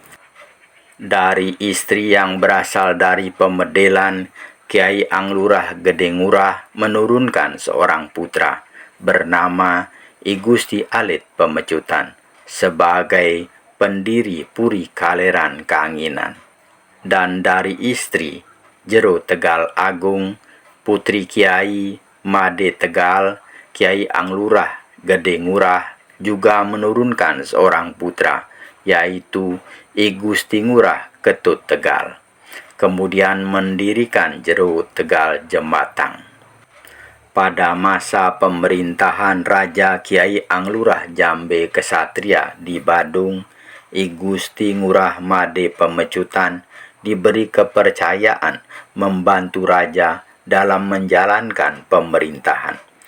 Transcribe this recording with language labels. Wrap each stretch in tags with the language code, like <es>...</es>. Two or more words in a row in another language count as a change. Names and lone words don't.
<id>Dari istri yang berasal dari Pemedelan, Kiai Anglurah Gede Ngurah menurunkan seorang putra bernama I Gusti Alit Pemecutan sebagai pendiri Puri Kaleran Kanginan. Dan dari istri jero Tegal Agung, putri Kiai Made Tegal, Kiai Anglurah Gede Ngurah juga menurunkan seorang putra, yaitu I Gusti Ngurah Ketut Tegal, kemudian mendirikan jero Tegal Jembatang. Pada masa pemerintahan Raja Kiai Anglurah Jambe Kesatria di Badung, I Gusti Ngurah Made Pemecutan diberi kepercayaan membantu raja dalam menjalankan pemerintahan.</id>